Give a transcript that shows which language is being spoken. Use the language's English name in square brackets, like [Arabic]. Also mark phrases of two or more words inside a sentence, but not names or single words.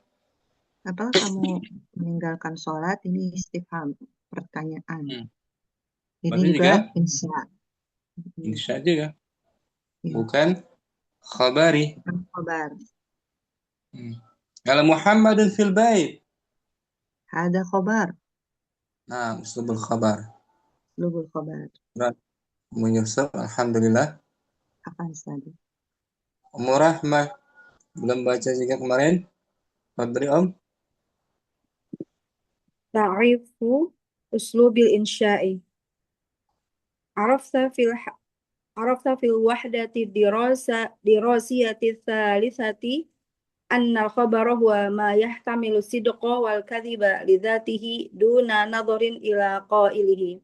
[Indonesian] Apa kamu meninggalkan sholat? Ini istifham, pertanyaan. Ini juga insya. Insya juga. Bukan khabari. Bukan khabar. [Arabic] Kalau محمد في البيت. [Indonesian] Ada khabar. [Arabic] Nah, أسلوب الخبر. أسلوب الخبر. [Indonesian] Umu Yusuf, alhamdulillah. Apaan tadi? Umu Rahmah belum baca juga kemarin. Fadri, Om. [Arabic] تعريف أسلوب الإنشاء. عرفت في الوحدة الدراسية الثالثة أن الخبر هو ما يحتمل الصدق والكذب لذاته دون نظر إلى قائله.